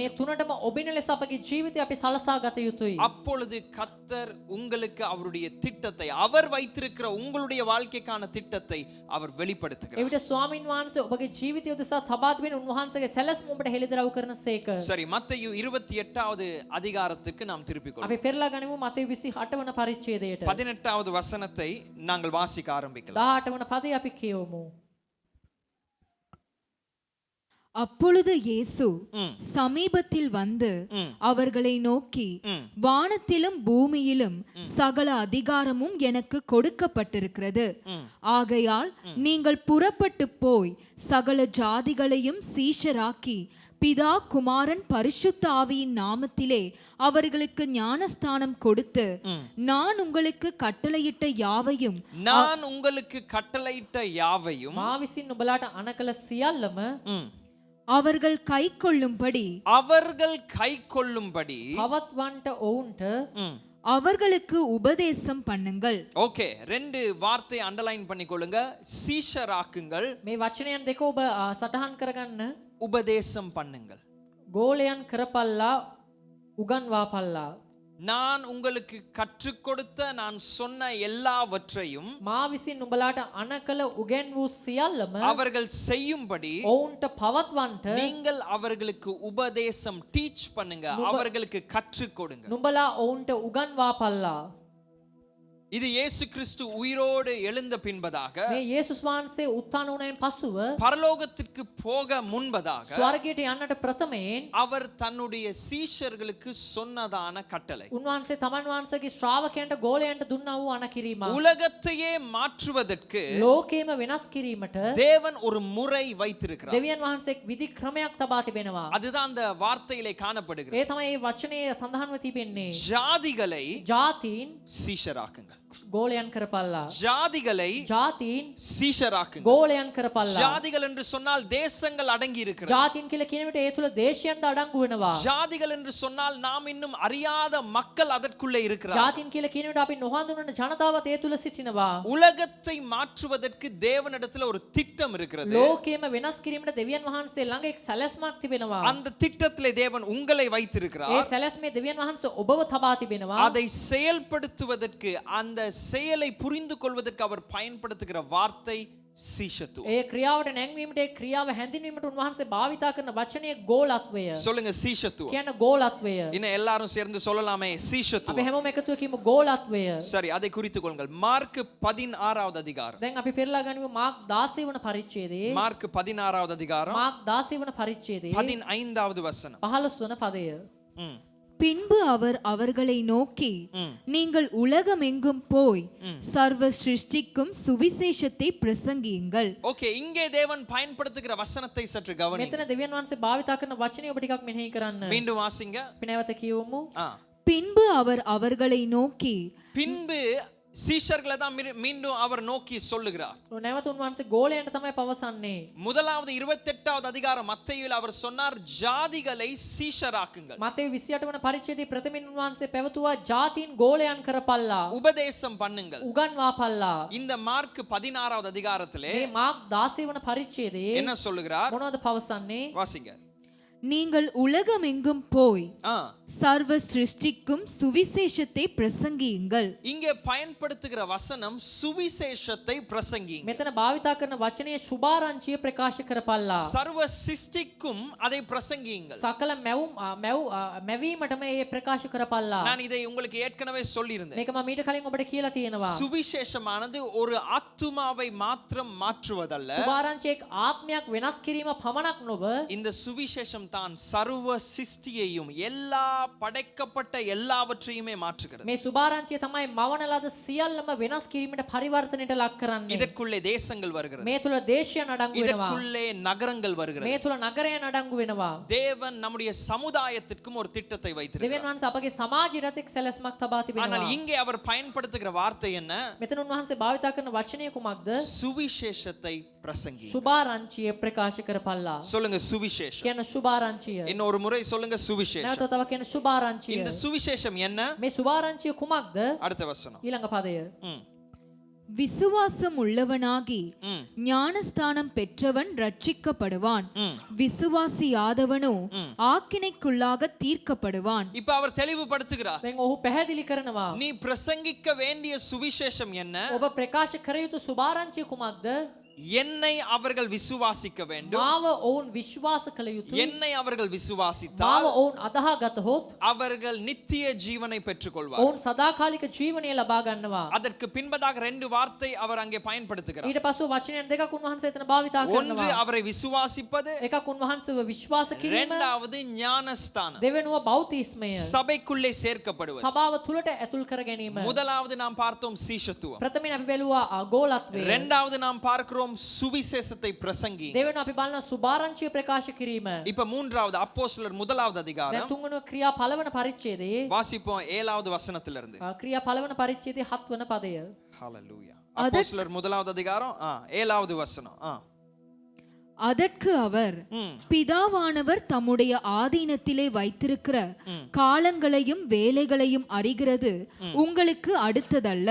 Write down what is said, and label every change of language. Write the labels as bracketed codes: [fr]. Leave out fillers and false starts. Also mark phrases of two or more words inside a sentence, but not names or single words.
[si] මේ තුනටම ඔබින ලෙස අපගේ ජීවිතය අපි සලසා ගත යුතුයි. [ta] அப்பொழுது கர்த்தர் உங்களுக்கு அவருடைய திட்டத்தை, அவர் வைத்திருக்கிற உங்களுடைய வாழ்க்கைக்கான திட்டத்தை அவர் வெளிப்படுத்துகிறார். [si] එවිට ස්වාමින් වහන්සේ ඔබගේ ජීවිතය උදෙසා තබා තිබෙන උන්වහන්සේගේ සැලැස්ම ඔබට හෙළිදරව් කරන සේක. [ta] சரி, மத்தேயு 28வது அதிகாரத்துக்கு நாம் திருப்பிக் கொள்வோம். [si] අපි පෙරලා ගනිමු මතෙව් 28 වන පරිච්ඡේදයට. [ta] 18வது வசனத்தை நாங்கள் வாசிக்க ஆரம்பிக்கலாம். [si] 18 වන පදේ අපි කියවමු. [ta] அப்பொழுது இயேசு ம். சமீபத்தில் வந்து ம். அவர்களை நோக்கி, ம். வானத்திலும் பூமியிலும் சகல அதிகாரமும் எனக்கு கொடுக்கப்பட்டிருக்கிறது. ஆகையால் நீங்கள் புறப்பட்டு போய் சகல ஜாதிகளையும் சீஷராக்கி பிதா குமாரன் பரிசுத்த ஆவியின் நாமத்திலே அவர்களுக்கு ஞானஸ்தானம் கொடுத்து, நான் உங்களுக்கு கட்டளையிட்ட யாவையும் [si] මා විසින් නුඹලාට අනකල සියල්ලම [ta] அவர்கள் கைக்கொள்ளும்படி [si] පවත්වන්නට ඔවුන්ට [ta] அவர்களுக்கு உபதேசம் பண்ணுங்கள். ஓகே, 2 வார்த்தை அண்டர்லைன் பண்ணிக்கொள்ளுங்க. சீஷராக்குங்கள், [si] මේ වචනයන් දෙක ඔබ සටහන් කරගන්න. [ta] உபதேசம் பண்ணுங்கள். [si] ගෝලයන් කරපල්ලා උගන්වාපල්ලා. [ta] நான் உங்களுக்கு கற்றுக் கொடுத்த, நான் சொன்ன எல்லாவற்றையும் [si] මා විසින් නුඹලාට අනකල උගෙන් වූ සියල්ලම [ta] அவர்கள் செய்யும்படி [si] ඔවුන්ට පවත්වන්නට [ta] நீங்கள் அவர்களுக்கு உபதேசம் டீச் பண்ணுங்க, அவர்களுக்கு கற்றுக் கொடுங்க. [si] නුඹලා ඔවුන්ට උගන්වාපල්ලා. [ta] இது இயேசு கிறிஸ்து உயிரோடு எழுந்த பின்பதாக, [si] මේ යේසුස් වහන්සේ උත්ථාන වුණායින් පසුව [ta] பரலோகத்திற்கு போக முன்பதாக [si] ස්වර්ගයට යන්නට ප්‍රථමයෙන් [ta] அவர் தன்னுடைய சீஷர்களுக்கு சொன்னதான கட்டளை, [si] උන්වහන්සේ තමන් වහන්සේගේ ශ්‍රාවකයන්ට ගෝලයන්ට දුන්නා වූ අනකිරීම, [ta] உலகத்தையே மாற்றுவதற்கு [si] ලෝකේම වෙනස් කිරීමට [ta] தேவன் ஒரு முறை வைத்திருக்கிறார். [si] දෙවියන් වහන්සේ විධි ක්‍රමයක් තබා තිබෙනවා. [ta] அதுதான் அந்த வார்த்தையிலே காணப்படுகிறது. [si] ඒ තමයි මේ වචනේ සඳහන්ව තිබෙන්නේ. [ta] ஜாதிகளை [si] ජාතීන් [ta] சீஷராக்குங்க, [si] ගෝලයන් කරපල්ලා. [ta] ஜாதிகளை [si] ජාතීන් [ta] சீஷராக்குங்க. [si] ගෝලයන් කරපල්ලා. [ta] ஜாதிகள் என்று சொன்னால் தேசங்கள் அடங்கி இருக்கிறது. [si] ජාතීන් කියලා කියන විට ඒ තුල දේශයන්ට අඩංගු වෙනවා. [ta] ஜாதிகள் என்று சொன்னால் நாம் இன்னும் அறியாத மக்கள் அதற்குள்ளே இருக்கிறார். [si] ජාතීන් කියලා කියන විට අපි නොහඳුනන ජනතාවත් ඒ තුල සිටිනවා. [ta] உலகத்தை மாற்றுவதற்கு தேவனிடத்தில் ஒரு திட்டம் இருக்கிறது. [si] ලෝකයේම වෙනස් කිරීමට දෙවියන් වහන්සේ ළඟ එක් සැලැස්මක් තිබෙනවා. [ta] அந்த திட்டத்திலே தேவன் உங்களை [si] ඒ [ta] வைத்திருக்கிறார். [si] සැලැස්මේ දෙවියන් වහන්සේ ඔබව තබා තිබෙනවා. [ta] அதை செயல்படுத்துவதற்கு, அந்த செயலை புரிந்து கொள்வதற்கு அவர் பயன்படுத்துகிற வார்த்தை சீஷத்துவம். [si] ඒ ක්‍රියාවට නැංවීමට, ඒ ක්‍රියාව හැඳින්වීමට උන්වහන්සේ භාවිතා කරන වචනය ගෝලත්වය. [ta] சொல்லுங்க சீஷத்துவம். [si] කියන ගෝලත්වය. [ta] இன்னும் எல்லாரும் சேர்ந்து சொல்லலாமே [si] අපි [ta] சீஷத்துவம். [si] හැමෝම එකතුව කියමු ගෝලත්වය. [ta] சரி, அதை குறித்துக் கொள்ளுங்கள். மார்க் 16வது அதிகாரம். [si] දැන් අපි පෙරලා ගනිමු මාර්ක් 16 වන පරිච්ඡේදයේ. [ta] மார்க் 16வது அதிகாரம் [si] මාර්ක් 16 වන පරිච්ඡේදයේ [ta] 15வது வசனம். [si] 15 වන පදය. [ta] பின்பு அவர் அவர்களை நோக்கி, நீங்கள் உலகமெங்கும் போய் சர்வ சிருஷ்டிக்கும் சுவிசேஷத்தை பிரசங்கியுங்கள். ஓகே, இங்கே தேவன் பயன்படுத்துகிற வசனத்தை சற்று கவனியுங்கள். [si] මෙතන දෙවියන් වහන්සේ භාවිතා කරන වචනය ඔබ ටිකක් මෙනෙහි කරන්න. [ta] மீண்டும் வாசிங்க. [si] අපි නැවත කියවමු. [ta] பின்பு அவர் அவர்களை நோக்கி, பின்பு சீஷர்களை தான் மீண்டும் அவர் நோக்கி சொல்லுகிறார். [si] නැවත උන්වහන්සේ ගෝලයන්ට තමයි පවසන්නේ. [ta] முதலாவது 28வது அதிகாரம் மத்தேயுவில் அவர் சொன்னார், ஜாதிகளை சீஷராக்குங்கள். [si] මතෙව් 28 වන පරිච්ඡේදයේ ප්‍රථමයෙන් උන්වහන්සේ පැවතුවා ජාතීන් ගෝලයන් කරපල්ලා. [ta] உபதேசம் பண்ணுங்கள். [si] උගන්වාපල්ලා. [ta] இந்த மார்க் 16வது அதிகாரத்திலே [si] මේ මාර්ක් 16 වන පරිච්ඡේදයේ [ta] என்ன சொல்லுகிறார்? [si] මොනවද පවසන්නේ? [ta] வாசிங்க. நீங்கள் உலகமெங்கும் போய் ஆ, சர்வ சிருஷ்டிக்கும் சுவிசேஷத்தை பிரசங்கியுங்கள். இங்கே பயன்படுத்துகிற வசனம் சுவிசேஷத்தை பிரசங்கிங்க. [si] මෙතන භාවිතා කරන වචනයේ සුභාරංචිය ප්‍රකාශ කරපල්ලා. [ta] சர்வ சிருஷ்டிக்கும் அதை பிரசங்கியுங்கள். [si] සකල මැවීමටම ඒ ප්‍රකාශ කරපල්ලා. [ta] நான் இதை உங்களுக்கு ஏற்கனவே சொல்லியிருந்தேன். [si] මේක මම මීට කලින් ඔබට කියලා තියෙනවා. [ta] சுவிசேஷமானது ஒரு ஆத்துமாவை மாத்திரம் மாற்றுவதல்ல, [si] සුභාරංචියේ ආත්මයක් වෙනස් කිරීම පමණක් නොව [ta] இந்த சுவிசேஷம் தான் சர்வ சிருஷ்டியையும் எல்லா படைக்கப்பட்ட எல்லாவற்றையுமே மாற்றுகிறது. [si] මේ සුභාරංචිය තමයි මවන ලද සියල්ලම වෙනස් කිරීමට පරිවර්තනයට ලක් කරන්නේ. [ta] இதற்குள்ளே தேசங்கள் வருகிறது, [si] මේ තුල දේශයන් අඩංගු වෙනවා. [ta] இதற்குள்ளே நகரங்கள் வருகிறது. [si] මේ තුල නගරයන් අඩංගු වෙනවා. [ta] தேவன் நம்முடைய சமுதாயத்திற்கும் ஒரு திட்டத்தை [si] දෙවියන් [ta] வைத்திருக்கிறார். [si] වහන්සේ අපගේ සමාජයට එක් සැලැස්මක් තබා [ta] ஆனால் [si] තිබෙනවා. [ta] இங்கே அவர் பயன்படுத்துகிற வார்த்தை என்ன? [si] මෙතන උන්වහන්සේ භාවිතා කරන වචනය කුමක්ද? [ta] சுவிசேஷத்தை பிரசங்கி. [si] සුභාරංචිය ප්‍රකාශ කරපල්ලා. [ta] சொல்லுங்க சுவிசேஷம். [si] කියන සුභාරංචිය. [ta] இன்னொரு முறை சொல்லுங்க சுவிசேஷம். [si] නැවත තව කියන සුභාරංචිය. [ta] இந்த சுவிசேஷம் என்ன? [si] මේ සුභාරංචිය කුමක්ද? [ta] அடுத்த வசனம். [si] ඊළඟ පදය. ம், [ta] விசுவாசம் உள்ளவனாகி ம், ஞானஸ்தானம் பெற்றவன் ரட்சிக்கப்படுவான். ம். விசுவாசியாதவனோ ஆக்கினைக்குள்ளாக தீர்க்கப்படுவான். இப்ப அவர் தெளிவுபடுத்துகிறார். [si] දැන් ඔහු පැහැදිලි කරනවා. [ta] நீ பிரசங்கிக்க வேண்டிய சுவிசேஷம் என்ன? [si] ඔබ ප්‍රකාශ කර යුතු සුභාරංචිය කුමක්ද? [ta] என்னை அவர்கள் விசுவாசிக்க வேண்டும். [si] මාව ඔවුන් විශ්වාස කළ යුතුයි. [ta] என்னை அவர்கள் [si] මාව [ta] விசுவாசித்தால் [si] ඔවුන් අදහා ගතහොත් [ta] அவர்கள் நித்திய ஜீவனை பெற்றுக்கொள்வார். [si] ඔවුන් සදාකාලික ජීවනය ලබා ගන්නවා. [ta] அதற்கு பின்பதாக 2 வார்த்தை அவர் அங்கே பயன்படுத்துகிறார். [si] ඊට පස්සෙ වචනයන් දෙකක් උන්වහන්සේ එතන භාවිතා [ta] ஒன்று [si] කරනවා. [ta] அவரை விசுவாசிப்பது, [si] එකක් උන්වහන්සේව විශ්වාස කිරීම, [ta] இரண்டாவது ஞானஸ்தானம், [si] දෙවෙනුව බෞතිස්මය. [ta] சபைக்குள்ளே சேர்க்கப்படுவது. [si] සභාව තුලට ඇතුල් කර ගැනීම. [ta] முதலாவது நாம் பார்த்தோம் சீஷத்துவம், [si] ප්‍රථමයෙන් අපි බැලුවා ගෝලත්වය. [ta] இரண்டாவது நாம் பார்க்கிறோம் சுவிசேஷத்தை பிரசங்கி. [si] දෙවෙනුව අපි බලන සුභාරංචිය ප්‍රකාශ කිරීම. [ta] இப்ப மூன்றாவது அப்போஸ்தலர் 1வது அதிகாரம் [si] දැන් තුන්වෙනුව ක්‍රියා පළවන පරිච්ඡේදයේ [ta] வாசிப்போம் 7வது வசனத்திலிருந்து. [si] ක්‍රියා පළවන පරිච්ඡේදයේ 7 වන පදය. [ta] ஹalleluya. அப்போஸ்தலர் 1வது அதிகாரம் 7வது வசனம். அதற்கு அவர் ம். பிதாவானவர் தம்முடைய ஆதீனத்திலே வைத்திருக்கிற காலங்களையும் வேலைகளையும் அறிகிறது உங்களுக்கு அடுத்ததல்ல.